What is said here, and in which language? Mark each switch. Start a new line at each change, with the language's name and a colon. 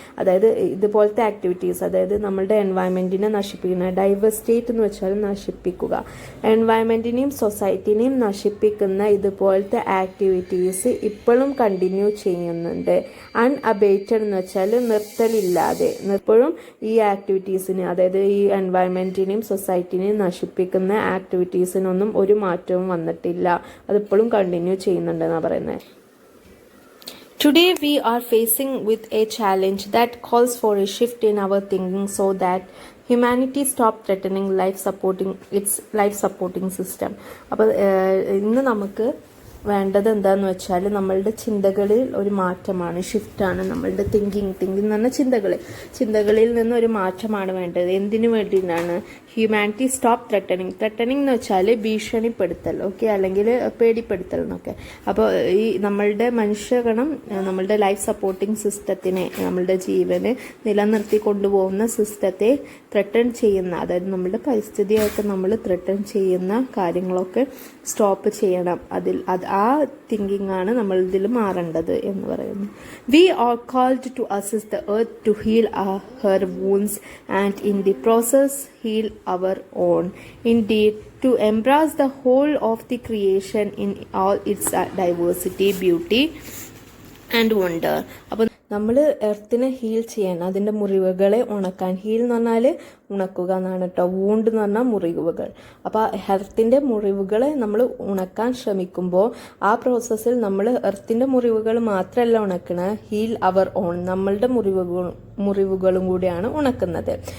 Malayalam: അതായത് ഇതുപോലത്തെ ആക്ടിവിറ്റീസ്, അതായത് നമ്മളുടെ എൻവയൺമെന്റിനെ നശിപ്പിക്കുന്ന, ഡൈവേഴ്സ്റ്റേറ്റ് എന്ന് വെച്ചാൽ നശിപ്പിക്കുക, എൻവയൺമെന്റിനെയും സൊസൈറ്റിനെയും നശിപ്പിക്കുന്ന ഇതുപോലത്തെ ആക്ടിവിറ്റീസ് ഇപ്പോഴും കണ്ടിന്യൂ ചെയ്യുന്നുണ്ട്. അൺഅബേറ്റഡ് എന്ന് വെച്ചാൽ നിർത്തലില്ലാതെ. ഇപ്പോഴും ഈ ആക്ടിവിറ്റീസിന്, അതായത് ഈ എൻവയൺമെന്റിനെയും സൊസൈറ്റിനെയും നശിപ്പിക്കുന്ന ആക്ടിവിറ്റീസിനൊന്നും ഒരു മാറ്റവും വന്നിട്ടില്ല. അതിപ്പോഴും കണ്ടിന്യൂ ചെയ്യുന്നുണ്ടെന്നാണ് പറയുന്നത്.
English: Today we are facing with a challenge that calls for a shift in our thinking so that humanity stop threatening its life supporting system.
Malayalam: അപ്പോൾ ഇന്ന് നമുക്ക് വേണ്ടത് എന്താന്ന് വെച്ചാൽ നമ്മളുടെ ചിന്തകളിൽ ഒരു മാറ്റമാണ്, ഷിഫ്റ്റാണ്. നമ്മളുടെ തിങ്കിങ് എന്ന് പറഞ്ഞാൽ ചിന്തകളിൽ നിന്ന് ഒരു മാറ്റമാണ് വേണ്ടത്. എന്തിനു വേണ്ടിയിട്ടാണ്?
English: humanity stop threatening
Malayalam: എന്ന് വെച്ചാൽ ഭീഷണിപ്പെടുത്തൽ, ഓക്കെ, അല്ലെങ്കിൽ പേടിപ്പെടുത്തൽ എന്നൊക്കെ. അപ്പോൾ ഈ നമ്മളുടെ മനുഷ്യഗണം നമ്മളുടെ ലൈഫ് സപ്പോർട്ടിങ് സിസ്റ്റത്തിനെ, നമ്മളുടെ ജീവന് നിലനിർത്തി കൊണ്ടുപോകുന്ന സിസ്റ്റത്തെ ത്രെട്ടൺ ചെയ്യുന്ന, അതായത് നമ്മളുടെ പരിസ്ഥിതിയൊക്കെ നമ്മൾ ത്രെട്ടൺ ചെയ്യുന്ന കാര്യങ്ങളൊക്കെ സ്റ്റോപ്പ് ചെയ്യണം. ആ തിങ്കിങ് ആണ് നമ്മൾ ഇതിൽ മാറേണ്ടത് എന്ന് പറയുന്നു.
English: We are called to assist the earth to heal her wounds and in the process heal our own. Indeed, to embrace the whole of the creation in all its diversity, beauty and wonder.
Malayalam: അപ്പോൾ നമ്മൾ എർത്തിനെ heal ചെയ്യാൻ, അതിൻ്റെ മുറിവുകളെ ഉണക്കാൻ, heal എന്ന് പറഞ്ഞാൽ ഉണക്കുക എന്നാണ് കേട്ടോ, wound എന്ന് പറഞ്ഞാൽ മുറിവുകൾ. അപ്പോൾ എർത്തിൻ്റെ മുറിവുകളെ നമ്മൾ ഉണക്കാൻ ശ്രമിക്കുമ്പോൾ ആ പ്രോസസ്സിൽ നമ്മൾ എർത്തിൻ്റെ മുറിവുകൾ മാത്രമല്ല ഉണക്കണത്,
English: heal our own,
Malayalam: നമ്മളുടെ മുറിവുകളും കൂടിയാണ് ഉണക്കുന്നത്.